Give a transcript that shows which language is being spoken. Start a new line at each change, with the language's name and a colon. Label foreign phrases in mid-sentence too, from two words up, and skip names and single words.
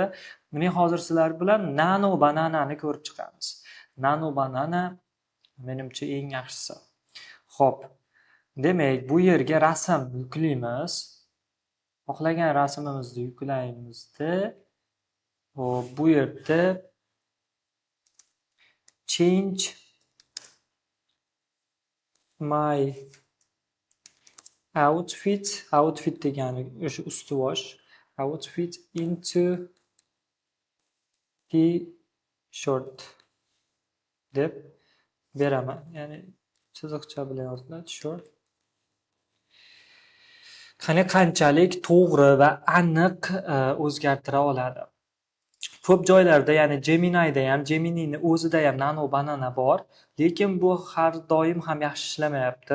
Uzbek: Men hozir sizlar bilan Nano Bananani ko'rib chiqamiz. Nano Banana menimcha eng yaxshisi. Xo'p. Demak, bu yerga rasm yuklaymiz. Xohlagan rasmimizni yuklaymizda, bu yerda
English: change my outfit
Uzbek: degani o'sha ustuvor,
English: outfit into t-shirt
Uzbek: deb beraman. Ya'ni chiziqcha bilan yoziladi shirt. Qani qanchalik to'g'ri va aniq o'zgartira oladi. Ko'p joylarda, ya'ni Gemini'da ham, Gemini'ning o'zida ham Nano Banana bor, lekin bu har doim ham yaxshi ishlamayapti.